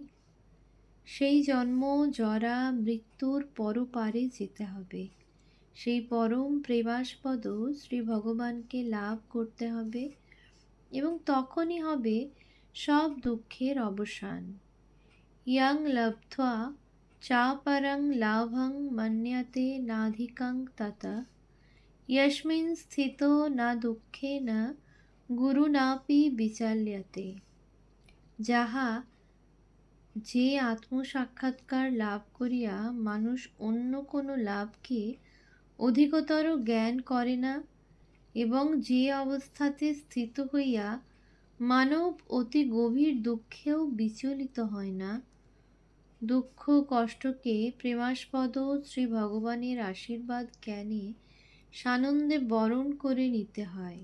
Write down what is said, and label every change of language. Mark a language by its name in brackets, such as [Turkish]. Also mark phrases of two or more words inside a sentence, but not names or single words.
[Bangla] সেই জন্ম জরা মৃত্যুর পরপারে যেতে হবে, সেই পরম প্রেমাস্পদ শ্রী ভগবানকে লাভ করতে হবে, এবং তখনই হবে সব দুঃখের অবসান। [Sanskrit] ইয়ং লব্ধ্বা চা পরং লাভং মন্যতে নাধিকং ততঃ, यस्मिन् स्थितो न दुःखेन गुरुनापि विचाल्यते। [Bangla] যাহা যে আত্মসাক্ষাৎকার লাভ করিয়া মানুষ অন্য কোনো লাভকে অধিকতর জ্ঞান করে না, এবং যে অবস্থাতে স্থিত হইয়া মানব অতি গভীর দুঃখেও বিচলিত হয় না, দুঃখ কষ্টকে প্রেমাস্পদ শ্রী ভগবানের আশীর্বাদ জ্ঞানে সানন্দে বরণ করে নিতে হয়।